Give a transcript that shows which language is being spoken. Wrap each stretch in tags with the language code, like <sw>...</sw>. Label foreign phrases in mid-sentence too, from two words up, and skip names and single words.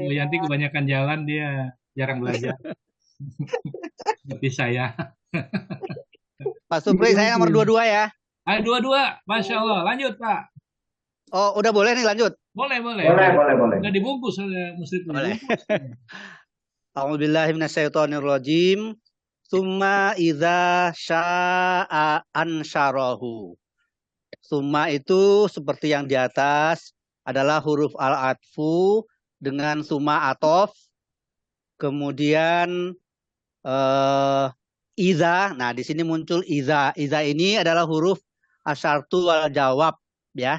<id>Bu Yanti kebanyakan jalan, dia jarang belajar. Seperti saya. Pak Supri, saya nomor 22 ya. Ayo 22,</id> <ar>ما شاء الله.</ar> <id>Lanjut Pak. Oh, udah boleh nih lanjut? Boleh. Boleh. Udah dibungkus oleh Muslim. Boleh.</id> <ar>أعوذ بالله من الشيطان الرجيم. ثم إذا شاء أنشره.</ar> <id>Summa itu seperti yang di atas adalah huruf al-atfu dengan</id> <ar>ثم عطف.</ar> <id>Kemudian idza. Nah, di sini muncul idza. Idza ini adalah huruf</id> <ar>الشرط والجواب</ar> <id>ya.</id>